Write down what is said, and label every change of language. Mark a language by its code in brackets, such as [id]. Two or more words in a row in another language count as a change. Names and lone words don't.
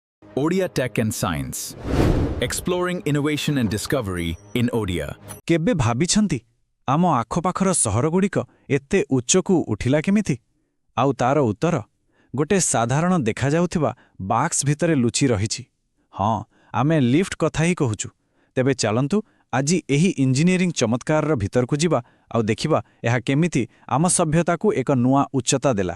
[en] Odia Tech and Science. Exploring innovation and discovery in Odia. [or] କେବେ ଭାବିଛନ୍ତି ଆମ ଆଖପାଖର ସହରଗୁଡ଼ିକ ଏତେ ଉଚ୍ଚକୁ ଉଠିଲା କେମିତି? ଆଉ ତାର ଉତ୍ତର ଗୋଟେ ସାଧାରଣ ଦେଖାଯାଉଥିବା ବାକ୍ସ ଭିତରେ ଲୁଚି ରହିଛି। ହଁ, ଆମେ ଲିଫ୍ଟ କଥା ହିଁ କହୁଛୁ। ତେବେ ଚାଲନ୍ତୁ ଆଜି ଏହି ଇଞ୍ଜିନିୟରିଂ ଚମତ୍କାରର ଭିତରକୁ ଯିବା ଆଉ ଦେଖିବା ଏହା କେମିତି ଆମ ସଭ୍ୟତାକୁ ଏକ ନୂଆ ଉଚ୍ଚତା ଦେଲା।